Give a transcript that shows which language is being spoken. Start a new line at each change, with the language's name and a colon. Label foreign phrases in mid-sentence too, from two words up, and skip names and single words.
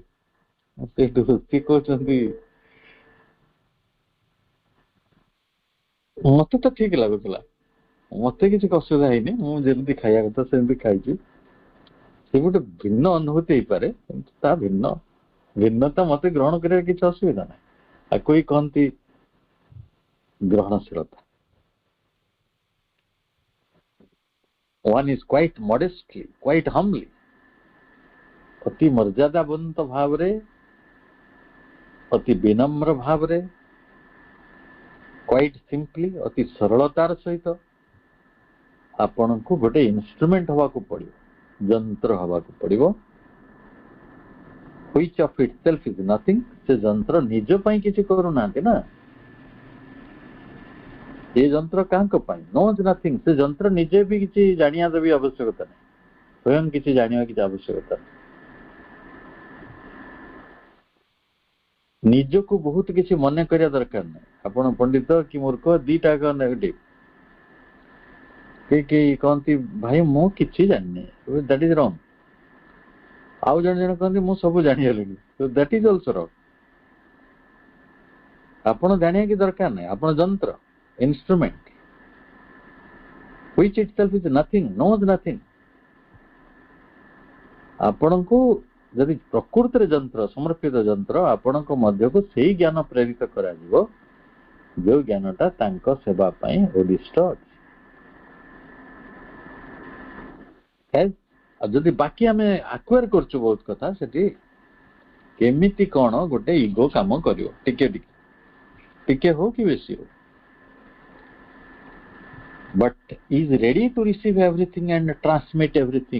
Odia: ସେଇଠୁ ସିଏ କହୁଛନ୍ତି ମତେ ତ ଠିକ ଲାଗୁଥିଲା, ମତେ କିଛି ଅସୁବିଧା ହେଇନି, ମୁଁ ଯେମିତି ଖାଇବା କଥା ସେମିତି ଖାଇଛି। ସେ ଗୋଟେ ଭିନ୍ନ ଅନୁଭୂତି ହେଇପାରେ, କିନ୍ତୁ ତା ଭିନ୍ନତା ମତେ ଗ୍ରହଣ କରିବାର କିଛି ଅସୁବିଧା ନାହିଁ। ଆକୁ ହିଁ କହନ୍ତି ଗ୍ରହଣଶୀଳତା।
English: One is quite modestly, quite humbly,
Odia: ଅତି ମର୍ଯ୍ୟାଦାବନ୍ତ ଭାବରେ, ଅତି ବିନମ୍ର ଭାବରେ,
English: quite simply,
Odia: ଅତି ସରଳତାର ସହିତ ଆପଣଙ୍କୁ ଗୋଟେ ଇନଷ୍ଟ୍ରୁମେଣ୍ଟ ହବାକୁ ପଡିବ, ଯନ୍ତ୍ର ହବାକୁ ପଡିବ।
English: which of itself is nothing,
Odia: ସେ ଯନ୍ତ୍ର ନିଜ ପାଇଁ କିଛି କରୁନାହାନ୍ତି ନା, ଏ ଯନ୍ତ୍ର କାହାଙ୍କ ପାଇଁ?
English: knows nothing,
Odia: ସେ ଯନ୍ତ୍ର ନିଜେ ବି କିଛି ଜାଣିବା ବି ଆବଶ୍ୟକତା ନାହିଁ, ସ୍ୱୟଂ କିଛି ଜାଣିବା କିଛି ଆବଶ୍ୟକତା ନାହିଁ। ନିଜକୁ ବହୁତ କିଛି ମନେ କରିବା ଦରକାର ନାହିଁ। ଆପଣ ପଣ୍ଡିତ କି ମୂର୍ଖ ଦିଟା ଯାକ ନେଗେଟିଭ। କେହି କହନ୍ତି ଭାଇ ମୁଁ କିଛି ଜାଣିନି,
English: that is wrong.
Odia: ଆଉ ଜଣେ ଜଣେ କହନ୍ତି ମୁଁ ସବୁ ଜାଣିଗଲିଣି,
English: that is also wrong.
Odia: ଆପଣ ଜାଣିବା କି ଦରକାର ନାହିଁ, ଆପଣ ଯନ୍ତ୍ର, ଇନଷ୍ଟ୍ରୁମେଣ୍ଟ,
English: which itself is nothing, knows nothing।
Odia: ଆପଣଙ୍କୁ ଯଦି ପ୍ରକୃତରେ ଯନ୍ତ୍ର, ସମର୍ପିତ ଯନ୍ତ୍ର, ଆପଣଙ୍କ ମଧ୍ୟକୁ ସେଇ ଜ୍ଞାନ ପ୍ରେରିତ କରାଯିବ ଯୋଉ ଜ୍ଞାନଟା ତାଙ୍କ ସେବା ପାଇଁ ଉଦ୍ଦିଷ୍ଟ ଅଛି। ଆଉ ଯଦି ବାକି ଆମେ ଆକ୍ୱାର କରୁଛୁ ବହୁତ କଥା, ସେଠି କେମିତି କଣ ଗୋଟେ ଇଗୋ କାମ କରିବ, ଟିକେ ହଉ କି ବେଶୀ ହଉ,
English: but is ready to receive everything and transmit everything.